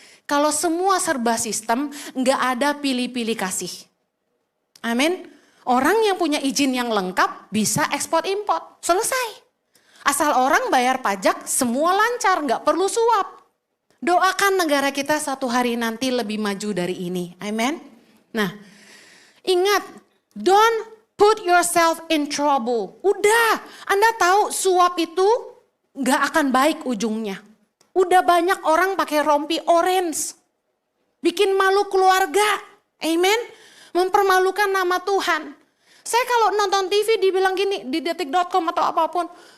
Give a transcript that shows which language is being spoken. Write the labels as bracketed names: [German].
[Indonesian] Kalau semua serba sistem, nggak ada pilih-pilih kasih. Amin. Orang yang punya izin yang lengkap bisa ekspor impor, selesai. Asal orang bayar pajak, semua lancar, nggak perlu suap. Doakan negara kita satu hari nanti lebih maju dari ini. Amin. Nah, ingat, [English] don't put yourself in trouble. [Indonesian] Udah, Anda tahu suap itu gak akan baik ujungnya. Udah banyak orang pakai rompi orange. Bikin malu keluarga. Amen. Mempermalukan nama Tuhan. Saya kalau nonton TV dibilang gini, di detik.com atau apapun.